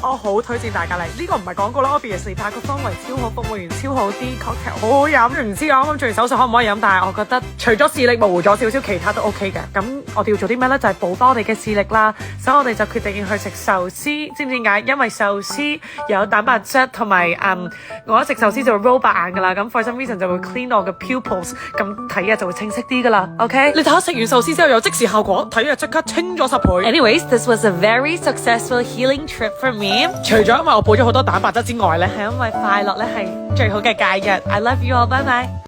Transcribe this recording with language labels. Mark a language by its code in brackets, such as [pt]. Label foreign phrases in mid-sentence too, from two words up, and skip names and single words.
[yue] 我好推薦大家嚟，呢個唔係廣告啦 obviously，但係個氛圍超好，服務員超好，啲 cocktail 好好飲。唔知我啱啱做完手術可唔可以飲，但係我覺得除咗視力模糊咗少少，其他都 OK 嘅。咁我哋要做啲咩咧？就係補多我哋嘅視力啦。所以我哋就決定要去食壽司，知唔知點解？因為壽司有蛋白質，同埋我一食壽司就會 roll 白眼噶啦。咁 [en] for some reason [yue] 就會 clean 我嘅 pupils， 咁睇嘢就會清晰啲噶啦。OK， 你睇下食完壽司之後有即時效果，睇嘢即刻清咗10 倍。 [en] Anyways, this was a very successful healing trip for me。 [yue] 除咗因為我補咗好多蛋白質之外咧，係因為快樂咧係最好嘅假日。 [en] I love you all， [yue] 拜拜。